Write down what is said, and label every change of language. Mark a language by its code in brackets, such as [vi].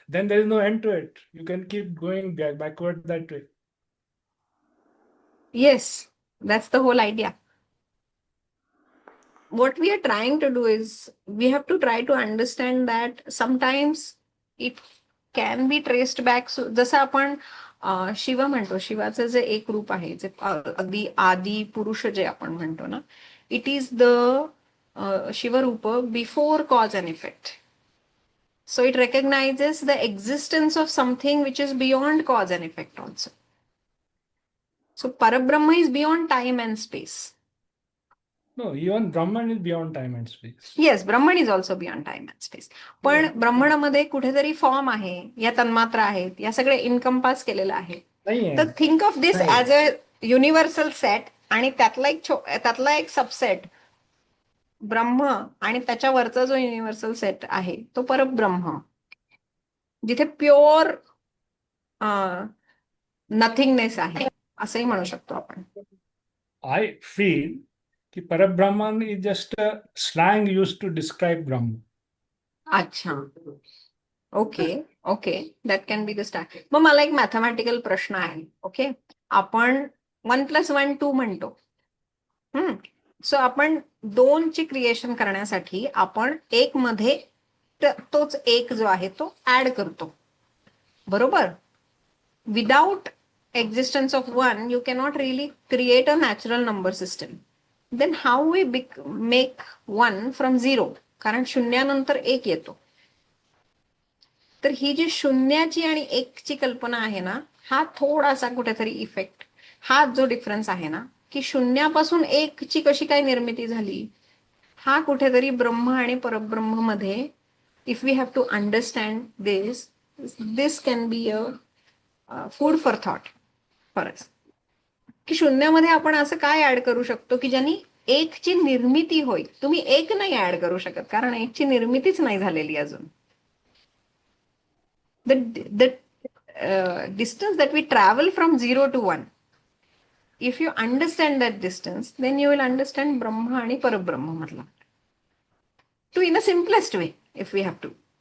[en] Then there is no end to it. You can keep going backward that way. Yes, that's the whole idea. What we are trying to do is we have to try to understand that sometimes it can be traced back. [mr] जसं आपण शिव म्हणतो, शिवाचं जे एक रूप आहे, जे अगदी आदी पुरुष जे आपण म्हणतो ना, [en] It is the Shivrup before cause and effect. So it recognizes the existence of something which is beyond cause and effect also. So Parabrahma is beyond time and space. No, even Brahman is beyond time and space. Yes, Brahman is also beyond time and space. [mr] पण ब्रह्मणामध्ये कुठेतरी form आहे, या तन्मात्रा आहेत, या सगळे encompass केलेलं आहे. नाहीये. [en] तर think of this [mr] नाही. ॲज अ युनिव्हर्सल सेट, आणि त्यातला एक सबसेट ब्रह्म, आणि त्याच्यावरचा जो युनिव्हर्सल सेट आहे तो परब्रह्म, जिथे प्युअर नथिंगनेस आहे, असंही म्हणू शकतो आपण. [en] I feel कि Parabrahman is just a slang used to describe Brahman. अच्छा, okay okay, that can be the start. [mr] मग मला एक मॅथमॅटिकल प्रश्न आहे. ओके, आपण 1+1 म्हणतो. सो आपण 2 ची क्रिएशन करण्यासाठी आपण एक मध्ये तोच एक जो आहे तो ऍड करतो, बरोबर? [en] Without existence of 1 you cannot really create a natural number system. Then how we make 1 from 0, [mr] कारण शून्यानंतर 1 येतो. तर ही जी शून्याची आणि 1ची कल्पना आहे ना, हा थोडासा कुठेतरी इफेक्ट, हा जो डिफरन्स आहे ना, की शून्यापासून 1ची कशी काय निर्मिती झाली, हा कुठेतरी ब्रह्म आणि परब्रह्म मध्ये, [en] If we have to understand this can be a food for thought for us. [mr] की शून्यामध्ये आपण असं काय ऍड करू शकतो की ज्यांनी 1ची निर्मिती होईल. तुम्ही 1 नाही ऍड करू शकत, कारण 1ची निर्मितीच नाही झालेली अजून. [en] The distance that we travel from 0 to 1, if you understand that distance, then you will understand Brahma and Parabrahma matla. To in the simplest way, if we have to.